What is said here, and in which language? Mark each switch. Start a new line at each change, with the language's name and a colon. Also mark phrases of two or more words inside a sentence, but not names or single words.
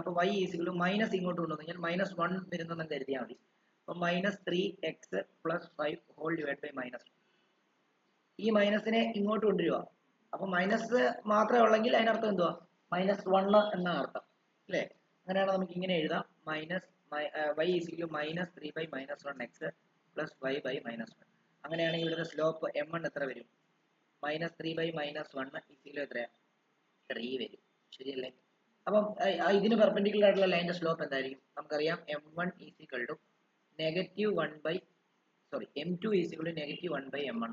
Malayalam: അപ്പൊ y = മൈനസ് ഇങ്ങോട്ട് കൊണ്ടുവന്നു കഴിഞ്ഞാൽ -1 വരുന്നെന്ന് കരുതിയാൽ മതി. അപ്പൊ -3x + 5
English: whole divide by
Malayalam: -1. ഈ മൈനസിനെ ഇങ്ങോട്ട് കൊണ്ടുവരിക. അപ്പൊ മൈനസ് മാത്രമേ ഉള്ളെങ്കിൽ അതിനർത്ഥം എന്തുവാ? -1 എന്നാണ് അർത്ഥം, അല്ലേ? അങ്ങനെയാണ് നമുക്ക് ഇങ്ങനെ എഴുതാം. y = -3/-1x + y/-1. അങ്ങനെയാണെങ്കിൽ ഇവിടുത്തെ സ്ലോപ്പ് m1 എത്ര വരും? -3/-1 എത്രയാ? 3 വരും. ശരിയല്ലേ? അപ്പം ഇതിന് പെർപെൻഡിക്കുലർ ആയിട്ടുള്ള ലൈനിന്റെ സ്ലോപ്പ് എന്തായിരിക്കും? നമുക്കറിയാം m1 = -1/m1.